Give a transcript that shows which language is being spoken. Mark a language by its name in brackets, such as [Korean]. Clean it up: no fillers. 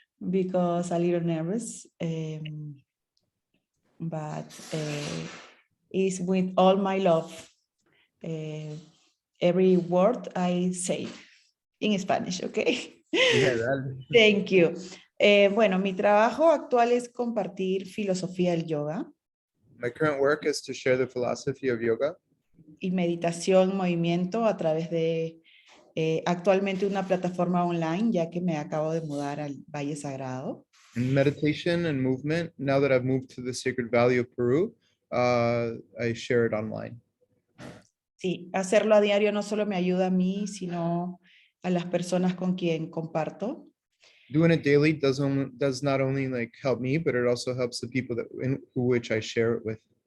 [English] because a little nervous, but it's with all my love. Every word I say in Spanish, okay? Yeah, Thank you. [Spanish] Bueno, mi trabajo actual es compartir filosofía del yoga [English] my current work is to share the philosophy of yoga [Spanish] y meditación, movimiento a través de actualmente una plataforma online, ya que me acabo de mudar al Valle Sagrado. [English] and meditation and movement. Now that I've moved to the Sacred Valley of Peru, I share it online. [Spanish] Sí, hacerlo a diario no solo me ayuda a mí, sino a las personas con quien comparto. [English] Doing it daily does not only like help me, but it also helps the people that in which I share it with.